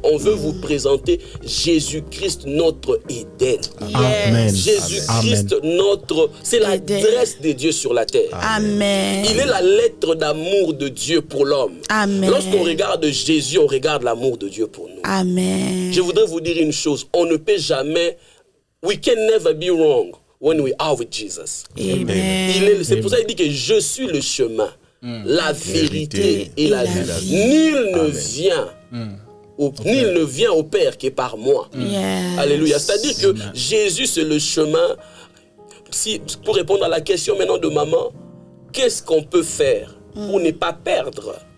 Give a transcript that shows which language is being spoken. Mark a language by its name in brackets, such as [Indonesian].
[French] On veut vous présenter Jésus-Christ, notre Éden. Amen. Jésus-Christ, c'est l'adresse de Dieu sur la terre. Amen. Il est la lettre d'amour de Dieu pour l'homme. Amen. Lorsqu'on regarde Jésus, on regarde l'amour de Dieu pour nous. Amen. Je voudrais vous dire une chose. On ne peut jamais... [English] We can never be wrong when we are with Jesus. Amen. [French] C'est pour ça qu'il dit que je suis le chemin, la vérité et la vie. Nul ne vient au Père que par moi. Yes. Alléluia. C'est-à-dire que Jésus, c'est le chemin. Pour répondre à la question maintenant de maman, qu'est-ce qu'on peut faire pour ne pas perdre?